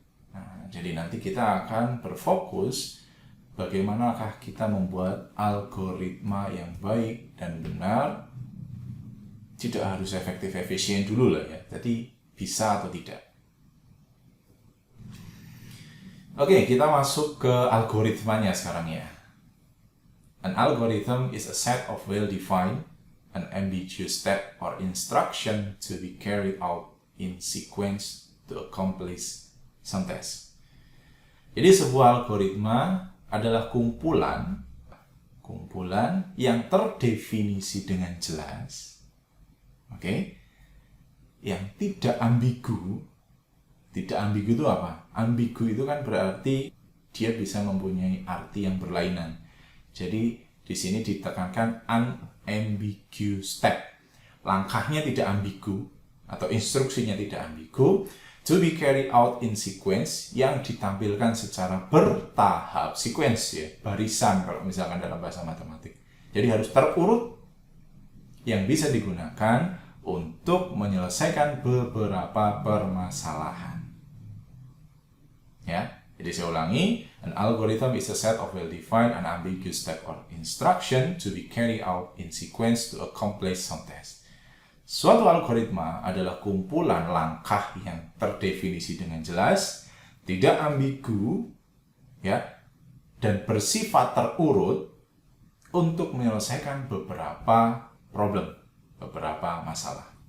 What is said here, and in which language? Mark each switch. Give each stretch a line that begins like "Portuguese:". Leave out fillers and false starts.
Indonesian: Nah, jadi nanti kita akan berfokus bagaimanakah kita membuat algoritma yang baik dan benar. Tidak harus efektif efisien dulu lah ya. Jadi bisa atau tidak. Oke, kita masuk ke algoritmanya sekarang ya.
English: An algorithm is a set of well-defined an ambiguous step or instruction to be carried out in sequence to accomplish some task.
Indonesian: Jadi sebuah algoritma adalah kumpulan yang terdefinisi dengan jelas, yang tidak ambigu. Tidak ambigu itu apa? Ambigu itu kan berarti dia bisa mempunyai arti yang berlainan. Jadi di sini ditekankan
English: unambiguous step.
Indonesian: langkahnya tidak ambigu atau instruksinya tidak ambigu,
English: to be carried out in sequence,
Indonesian: yang ditampilkan secara bertahap, sequence ya, barisan kalau misalkan dalam bahasa matematik. Jadi harus terurut, yang bisa digunakan untuk menyelesaikan beberapa permasalahan. Ya, jadi saya ulangi,
English: an algorithm is a set of well-defined and ambiguous step or instruction to be carried out in sequence to accomplish some task.
Indonesian: Suatu algoritma adalah kumpulan langkah yang terdefinisi dengan jelas, tidak ambigu, ya, dan bersifat terurut untuk menyelesaikan beberapa problem, beberapa masalah.